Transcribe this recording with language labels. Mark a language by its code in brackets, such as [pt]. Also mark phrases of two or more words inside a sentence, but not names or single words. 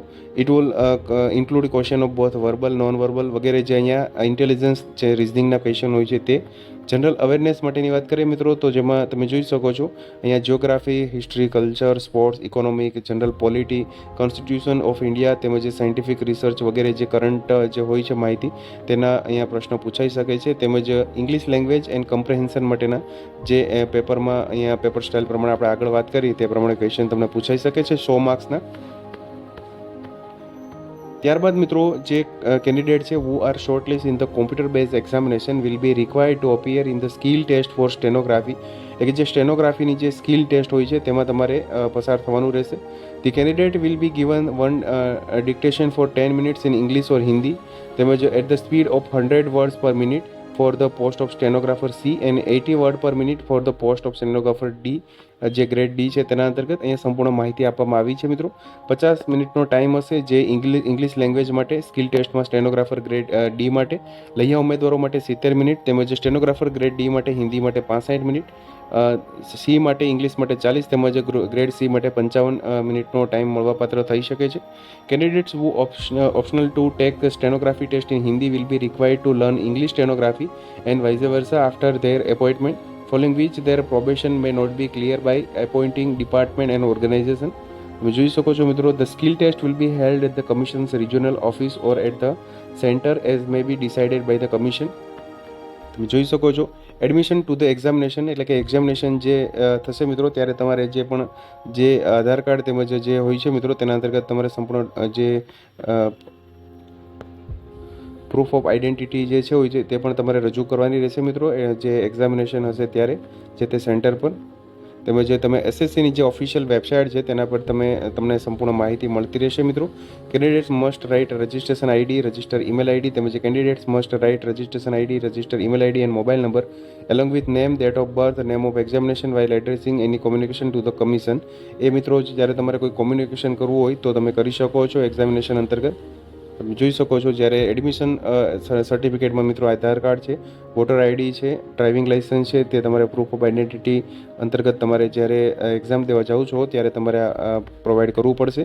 [en] It will include question of both verbal non verbal [gu] વગેરે જે અહીંયા ઇન્ટેલિજન્સ જે રિઝનિંગના ક્વેશ્ચન હોય છે તે [en] general awareness [gu] માટેની વાત કરીએ મિત્રો તો જેમાં તમે જોઈ શકો છો અહીંયા જિયોગ્રાફી, હિસ્ટ્રી, કલ્ચર, સ્પોર્ટ્સ, ઇકોનોમિક, [en] general polity, constitution of India [gu] તેમજ [en] scientific research [gu] વગેરે જે કરંટ જે હોય છે માહિતી તેના અહીંયા પ્રશ્નો પૂછાઈ શકે છે. તેમજ [en] English language and comprehension [gu] માટેના જે પેપરમાં અહીંયા [en] paper style [gu] પ્રમાણે આપણે આગળ વાત કરી તે પ્રમાણે ક્વેશ્ચન તમને પૂછાઈ શકે છે 100 માર્ક્સના. ત્યારબાદ મિત્રો જે કેન્ડિડેટ છે [en] who are shortlisted in the computer based examination will be required to appear in the skill test for stenography. [gu] એટલે કે જે સ્ટેનોગ્રાફીની જે [en] skill test [gu] હોય છે તેમાં તમારે પસાર થવાનું રહેશે. [en] The candidate will be given one dictation for 10 minutes in English or Hindi તેમજ at the speed of 100 words per minute for the post of stenographer C and 80 word per minute for the post of stenographer D. [gu] જે [en] grade D [gu] છે તેના અંતર્ગત અહીંયા સંપૂર્ણ માહિતી આપવામાં આવી છે મિત્રો. 50 મિનિટનો ટાઈમ હશે જે [en] English language [gu] માટે સ્કિલ ટેસ્ટમાં [en] stenographer grade D [gu] માટે, લૈયા ઉમેદવારો માટે 70 મિનિટ તેમજ [en] stenographer grade D [gu] માટે હિન્દી માટે 65 મિનિટ, સી માટે ઇંગ્લિશ માટે 40 તેમજ [en] grade C [gu] માટે 55 મિનિટનો ટાઈમ મળવાપાત્ર થઈ શકે છે. [en] કેન્ડિડેટ્સ who optional to take stenography test in Hindi will be required to learn English stenography and vice versa after their appointment, following which their probation may not be clear by appointing department and organization. [gu] તમે જોઈ શકો છો મિત્રો [en] the skill test will be held at the commission's regional office or at the center as may be decided by the commission. [gu] તમે જોઈ શકો છો [en] admission to the examination [gu] એટલે કે એક્ઝામિનેશન જે થશે મિત્રો ત્યારે તમારે જે પણ જે આધાર કાર્ડ તેમજ જે હોય છે મિત્રો તેના અંતર્ગત તમારે સંપૂર્ણ જે [en] proof of identity [gu] જે છે હોય છે તે પણ તમારે રજૂ કરવાની રહેશે મિત્રો જે એક્ઝામિનેશન હશે ત્યારે જે તે સેન્ટર પર. તેમજ તમે એસએસસીની જે [en] official website [gu] છે તેના પર તમને સંપૂર્ણ માહિતી મળતી રહેશે મિત્રો. [en] candidates must write registration ID, register email ID તેમજ candidates must write registration ID, register email ID and mobile number along with name, date of birth, name of examination while addressing any communication to the commission. [gu] એ મિત્રો જ્યારે તમારે કોઈ કોમ્યુનિકેશન કરવું હોય તો તમે કરી શકો છો એક્ઝામિનેશન અંતર્ગત. તમે જોઈ શકો છો જ્યારે એડમિશન સર્ટિફિકેટમાં મિત્રો આધાર કાર્ડ છે, [en] voter ID [gu] છે, [en] driving license [gu] છે તે તમારે [en] proof of identity [gu] અંતર્ગત તમારે જ્યારે એક્ઝામ દેવા જાઓ છો ત્યારે તમારે પ્રોવાઈડ કરવું પડશે.